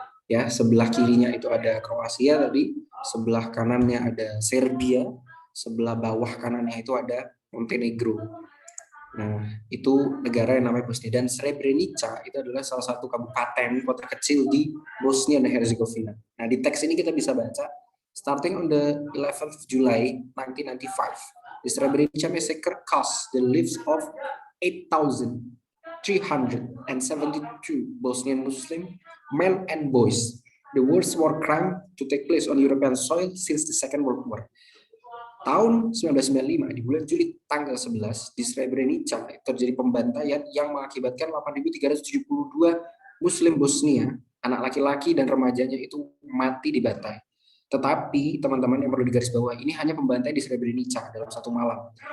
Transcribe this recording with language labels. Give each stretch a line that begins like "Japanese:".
Indonesian: Ya, sebelah kirinya itu ada Kroasia tadi, sebelah kanannya ada Serbia, sebelah bawah kanannya itu ada Montenegro. Nah, itu negara yang namanya Bosnia, dan Srebrenica itu adalah salah satu kabupaten kota kecil di Bosnia dan Herzegovina. Nah, di teks ini kita bisa baca,
English: starting on the 11th of July 1995, the Srebrenica massacre cost the lives of 8,372 Bosnian Muslim men and boys, the worst war crime to take place on European soil since the Second World War.
Indonesian: Tahun 1995 di bulan Juli tanggal 11 di Srebrenica terjadi pembantaian yang mengakibatkan 8.372 Muslim Bosnia, anak laki-laki dan remajanya itu mati dibantai. Tetapi teman-teman yang perlu digarisbawahi, ini hanya pembantaian di Srebrenica dalam satu malam.